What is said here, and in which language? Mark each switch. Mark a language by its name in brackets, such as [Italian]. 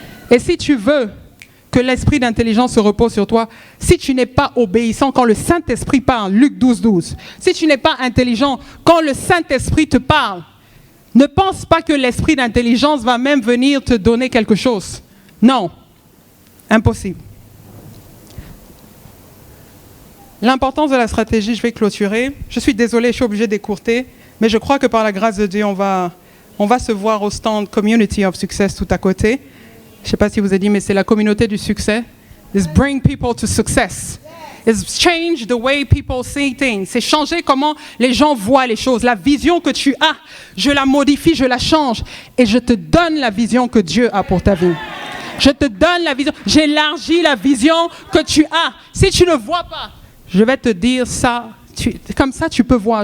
[French] Et si tu veux que l'esprit d'intelligence se repose sur toi, si tu n'es pas obéissant quand le Saint-Esprit parle, Luc 12, 12, si tu n'es pas intelligent quand le Saint-Esprit te parle, ne pense pas que l'esprit d'intelligence va même venir te donner quelque chose. Non. Impossible. L'importance de la stratégie, je vais clôturer. Je suis désolée, je suis obligée d'écourter, mais je crois que par la grâce de Dieu, on va se voir au stand Community of Success tout à côté. Je ne sais pas si vous avez dit, mais c'est la communauté du succès. [English] It's bring people to success. It's change the way people see things. [French] C'est changer comment les gens voient les choses. La vision que tu as, je la modifie, je la change. Et je te donne la vision que Dieu a pour ta vie. Je te donne la vision. J'élargis la vision que tu as. Si tu ne vois pas, je vais te dire ça, comme ça tu peux voir.